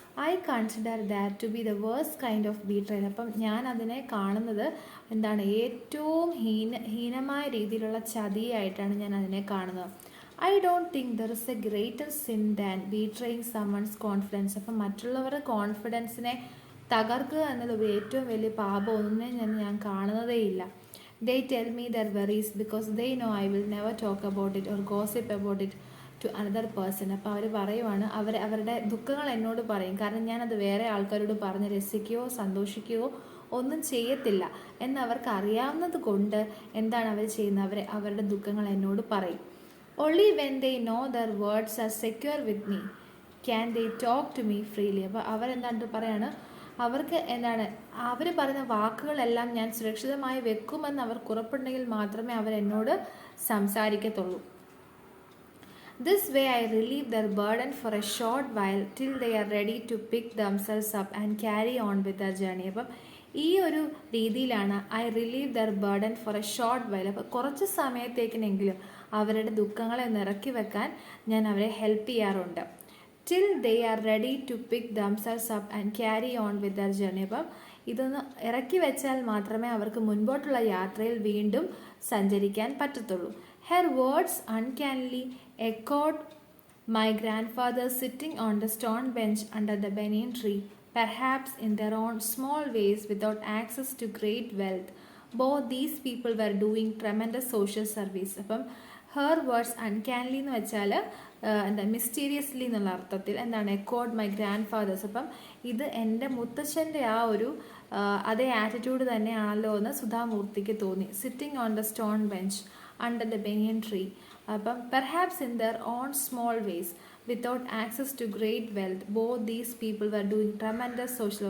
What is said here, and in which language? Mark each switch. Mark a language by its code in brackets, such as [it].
[en] I consider that to be the worst kind of betrayal. [ml] അപ്പം ഞാൻ അതിനെ കാണുന്നത് ഏറ്റവും ഹീനമായ രീതിയിലുള്ള ചതിയായിട്ടാണ് ഞാൻ അതിനെ കാണുന്നത്. [en] I don't think there is a greater sin than betraying someone's confidence. [ml] അപ്പം മറ്റുള്ളവരുടെ കോൺഫിഡൻസിനെ തകർക്കുക എന്നത് ഏറ്റവും വലിയ പാപമൊന്നും ഞാൻ കാണുന്നതേയില്ല. [en] They tell me their worries because they know I will never talk about it or gossip about it to another person. [ml] അപ്പോൾ അവർ പറയുവാണ്, അവരുടെ ദുഃഖങ്ങൾ എന്നോട് പറയും, കാരണം ഞാനത് വേറെ ആൾക്കാരോട് പറഞ്ഞ് രസിക്കുകയോ സന്തോഷിക്കുകയോ ഒന്നും ചെയ്യത്തില്ല എന്നവർക്ക് അറിയാവുന്നത് കൊണ്ട് അവർ ചെയ്യുന്നത്, അവരുടെ ദുഃഖങ്ങൾ എന്നോട് പറയും. [en] Only when they know their words are secure with me can they talk to me freely. [ml] അപ്പോൾ അവരെന്താണ്ട് പറയാണ്, അവർക്ക് അവർ പറയുന്ന വാക്കുകളെല്ലാം ഞാൻ സുരക്ഷിതമായി വെക്കുമെന്ന് അവർക്ക് ഉറപ്പുണ്ടെങ്കിൽ മാത്രമേ അവരെന്നോട് സംസാരിക്കത്തുള്ളൂ. [en] This way I relieve their burden for a short while till they are ready to pick themselves up and carry on with their journey. [ml] അപ്പം ഈ ഒരു രീതിയിലാണ് [en] I relieve their burden for a short while. [ml] അപ്പോൾ കുറച്ച് സമയത്തേക്കിനെങ്കിലും അവരുടെ ദുഃഖങ്ങളെ ഒന്ന് ഇറക്കി വെക്കാൻ ഞാൻ അവരെ ഹെൽപ്പ് ചെയ്യാറുണ്ട്. [en] till they are ready to pick themselves up and carry on with their journey. [ml] അപ്പം ഇതൊന്ന് ഇറക്കി വെച്ചാൽ മാത്രമേ അവർക്ക് മുൻപോട്ടുള്ള യാത്രയിൽ വീണ്ടും സഞ്ചരിക്കാൻ പറ്റത്തുള്ളൂ. [en] Her words uncannily echoed my grandfather sitting on the stone bench under the banyan tree, perhaps in their own small ways without access to great wealth. Both these people were doing tremendous social service. [ml] അപ്പം [en] her words uncannily [ml] എന്ന് വെച്ചാൽ [en] mysteriously [ml] എന്നുള്ള അർത്ഥത്തിൽ [en] Echoed my grandfather's. [ml] അപ്പം ഇത് എൻ്റെ മുത്തച്ഛൻ്റെ ആ ഒരു അതേ ആറ്റിറ്റ്യൂഡ് തന്നെയാണല്ലോ എന്ന് സുധാമൂർത്തിക്ക് തോന്നി. [en] Sitting on the stone bench under the banyan tree. [ml] അപ്പം [en] Perhaps in their own small ways without access to great wealth both these people were doing tremendous social.